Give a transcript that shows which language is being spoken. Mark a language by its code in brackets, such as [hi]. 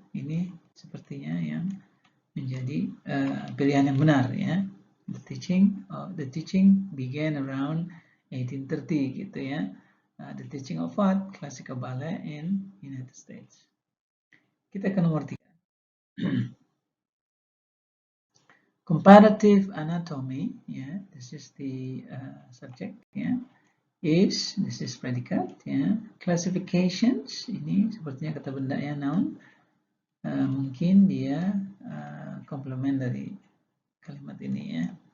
[id] Ini sepertinya yang menjadi pilihan yang benar ya. [en] The teaching began around 1830 [id] gitu ya. [en] The teaching of what? Classical ballet in United States. [id] Kita ke nomor 3. [en] Comparative anatomy, yeah, this is the subject, yeah. Is, this is predicate, yeah. [id] Classifications, ini sepertinya kata benda ya, noun. Mungkin dia komplement dari kalimat ini ya.